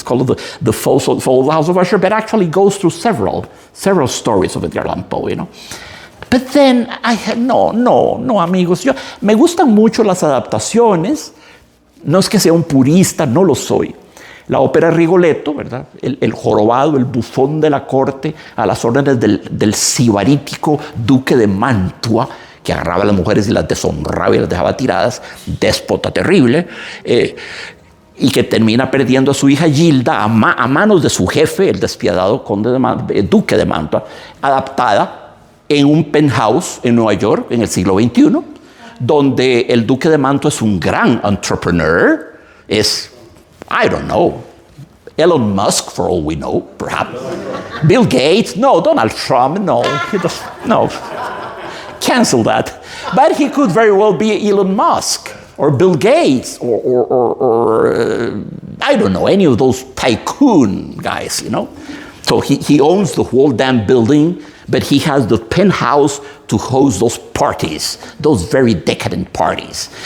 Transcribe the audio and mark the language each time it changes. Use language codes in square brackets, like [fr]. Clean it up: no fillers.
[en] It's called the Fall of the House of Usher, but actually goes through several stories of Edgar Allan Poe, you know. But then no, [es] amigos. Me gustan mucho las adaptaciones. No es que sea un purista, no lo soy. La ópera Rigoletto, ¿verdad? El jorobado, el bufón de la corte, a las órdenes del sibarítico duque de Mantua, que agarraba a las mujeres y las deshonraba y las dejaba tiradas, déspota terrible, y que termina perdiendo a su hija Gilda a manos de su jefe, el despiadado duque de Mantua, adaptada en un penthouse en Nueva York en el siglo XXI, donde el duque de Mantua es un gran entrepreneur, es, [en] I don't know, [es] Elon Musk, [en] for all we know, perhaps. Bill Gates, no, Donald Trump, no, no, cancel that. But he could very well be Elon Musk, or Bill Gates, or I don't know, any of those tycoon guys, you know. So he owns the whole damn building, but he has the penthouse to host those parties, those very decadent parties.